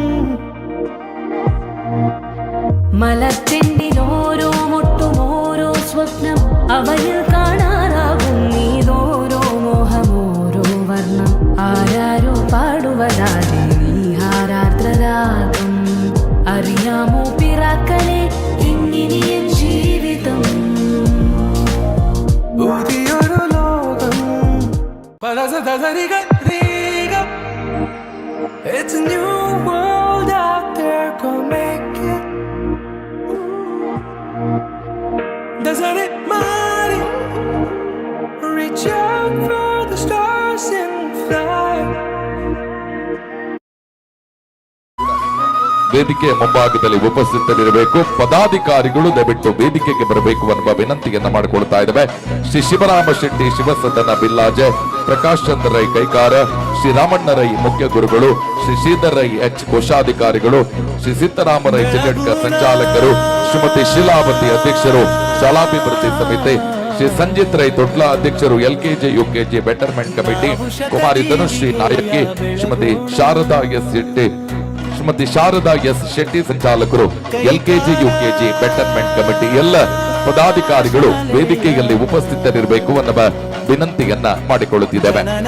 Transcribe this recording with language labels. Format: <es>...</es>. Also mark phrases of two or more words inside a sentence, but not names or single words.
<ml>മലച്ചെണ്ടിലോരോ മുട്ടും ഓരോ സ്വപ്നം അവയിൽ കാണാനാകും നീതോരോ മോഹമോരോ വർണ്ണം ആരാരോ പാടുവതാതെ നീഹാരാർദ്രരാഗം അറിയാമോ പിറാക്കളെ ഇന്നിനിയൻ ജീവിതം പുതിയൊരു ലോകം</ml> <en>It's a new world out there, go make it. Doesn't it matter? Reach out for the stars and fly.</en> <kn>ವೇದಿಕೆಯ ಮುಂಭಾಗದಲ್ಲಿ ಉಪಸ್ಥಿತರಿರಬೇಕು. ಪದಾಧಿಕಾರಿಗಳು ದಯವಿಟ್ಟು ವೇದಿಕೆಗೆ ಬರಬೇಕು ಎನ್ನುವ ವಿನಂತಿಯನ್ನ ಮಾಡಿಕೊಳ್ತಾ ಇದ್ದೇವೆ. ಶ್ರೀ ಶಿವರಾಮ ಶೆಟ್ಟಿ ಶಿವಸದನ ಬಿಲ್ಲಾಜೆ, ಪ್ರಕಾಶ್ ಚಂದ್ರ ರೈ ಕೈಕಾರ, ಶ್ರೀ ರಾಮಣ್ಣ ರೈ ಮುಖ್ಯ ಗುರುಗಳು, ಶ್ರೀ ಶ್ರೀಧರ್ ರೈ ಎಚ್ ಕೋಶಾಧಿಕಾರಿಗಳು, ಶ್ರೀ ಸಿದ್ದರಾಮ ರೈ ಚಿಲ್ಲೆಡ್ಕರ್ ಸಂಚಾಲಕರು, ಶ್ರೀಮತಿ ಶೀಲಾವತಿ ಅಧ್ಯಕ್ಷರು ಶಾಲಾಭಿವೃದ್ಧಿ ಸಮಿತಿ, ಶ್ರೀ ಸಂಜಿತ್ ರೈ ತೊಟ್ಲ ಅಧ್ಯಕ್ಷರು</kn> <en>LKG UKG betterment committee,</en> <kn>ಕುಮಾರಿ ಧನುಶ್ರೀ ನಾಯಕಿ, ಶ್ರೀಮತಿ ಶಾರದಾ ಎಸ್ ಶೆಟ್ಟಿ ಸಂಚಾಲಕರು</kn> <en>LKG UKG betterment committee</en> <kn>ಎಲ್ಲ ಪದಾಧಿಕಾರಿಗಳು ವೇದಿಕೆಯಲ್ಲಿ ಉಪಸ್ಥಿತರಿರಬೇಕು ಎನ್ನುವ ವಿನಂತಿಯನ್ನ ಮಾಡಿಕೊಳ್ಳುತ್ತಿದ್ದೇವೆ.</kn>